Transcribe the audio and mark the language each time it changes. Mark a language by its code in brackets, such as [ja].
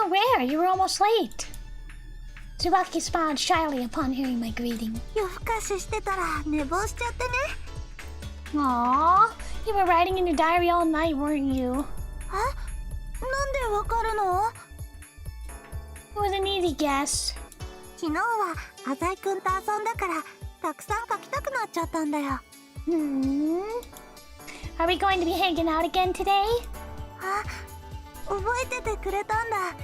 [en] Oh, rare, you were almost late. Tsubaki smiled shyly upon hearing my greeting. [ja] 夜更かししてたら寝坊しちゃってね。 [en] Aww, you were writing in your diary all night, weren't you? [ja] え、なんでわかるの？ [en] It was an easy guess. [ja] 昨日は浅井くんと遊んだからたくさん書きたくなっちゃったんだよ。 [en] Are we going to be hanging out again today? [ja] あ、覚えててくれたんだ。